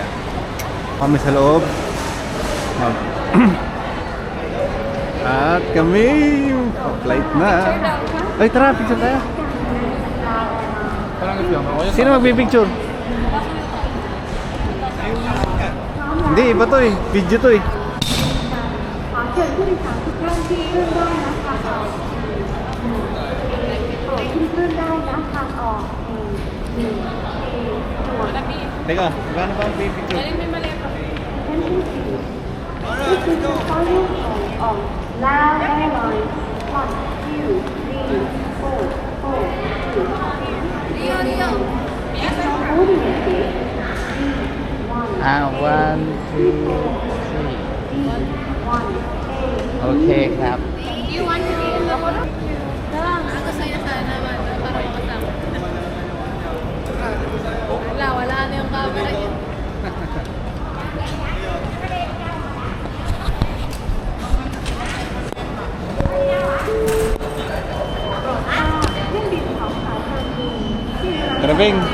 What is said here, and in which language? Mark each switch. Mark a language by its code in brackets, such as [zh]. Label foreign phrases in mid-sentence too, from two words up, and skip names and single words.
[tl] Kami sa loob. At kami flight na. Ay, tara, picture tayo. Parang ito yung Sino magpipicture? Hindi, iba to eh. Video to eh. [th] เชิญผู้โดยสารทุกท่านที่ขึ้นได้นะทางออกที่ขึ้นได้นะทางออกส่วน [tl] Teka, gano'n ba ang pipicture? [en] This is the final call of Lao Airlines Flight 23442. Boarding at gate D1. 1, 2, 3. Okayครับ You want to be in the photo? [tl] Ako sa'yo sana naman, para makasama. Wala na yung camera niya. Trabing.